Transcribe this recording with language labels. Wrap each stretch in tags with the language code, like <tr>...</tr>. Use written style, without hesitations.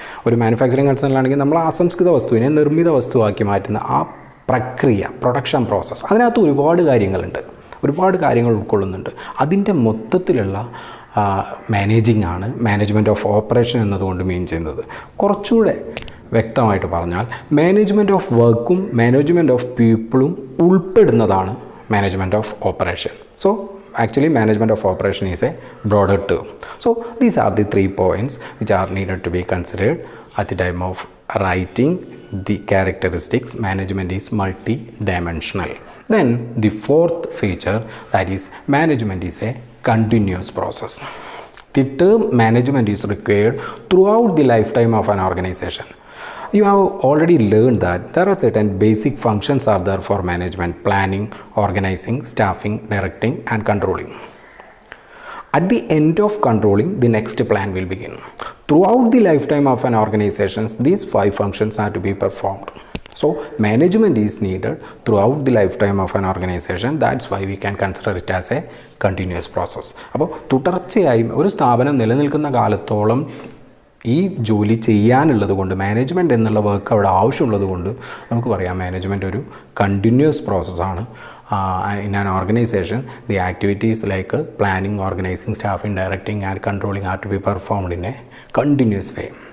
<ml>ഒരു മാനുഫാക്ചറിങ് കൺസേണിലാണെങ്കിൽ നമ്മൾ അസംസ്കൃത വസ്തുവിനെ നിർമ്മിത വസ്തുവാക്കി മാറ്റുന്ന ആ പ്രക്രിയ, പ്രൊഡക്ഷൻ പ്രോസസ്സ്, അതിനകത്ത് ഒരുപാട് കാര്യങ്ങളുണ്ട്, ഒരുപാട് കാര്യങ്ങൾ ഉൾക്കൊള്ളുന്നുണ്ട്. അതിൻ്റെ മൊത്തത്തിലുള്ള മാനേജിങ് ആണ് മാനേജ്മെൻറ്റ് ഓഫ് ഓപ്പറേഷൻ എന്നതുകൊണ്ട് മീൻ ചെയ്യുന്നത്. കുറച്ചുകൂടെ വ്യക്തമായിട്ട് പറഞ്ഞാൽ മാനേജ്മെൻറ്റ് ഓഫ് വർക്കും മാനേജ്മെൻറ്റ് ഓഫ് പീപ്പിളും ഉൾപ്പെടുന്നതാണ് management of operation.</ml> <en>So actually management of operation is a broader term. So these are the 3 points which are needed to be considered at the time of writing the characteristics. Management is multi-dimensional. Then the fourth feature, that is management is a continuous process. The term management is required throughout the lifetime of an organization. You have already learned that there are certain basic functions are there for management: planning, organizing, staffing, directing and controlling. At the end of controlling, the next plan will begin. Throughout the lifetime of an organization, these 5 functions are to be performed. So management is needed throughout the lifetime of an organization. That's why we can consider it as a continuous process.</en> <ml>അപ്പോൾ തുടർച്ചയായി ഒരു സ്ഥാപനം നിലനിൽക്കുന്ന കാലത്തോളം ഈ ജോലി ചെയ്യാനുള്ളത് കൊണ്ട്, മാനേജ്മെൻറ്റ് എന്നുള്ള വർക്ക് അവിടെ ആവശ്യമുള്ളത് കൊണ്ട് നമുക്ക് പറയാം മാനേജ്മെൻറ്റ് ഒരു കണ്ടിന്യൂസ് പ്രോസസ്സാണ്.</ml> <en>In an organisation the activities like planning, organising, staffing, directing and controlling are to be performed in a continuous way.</en>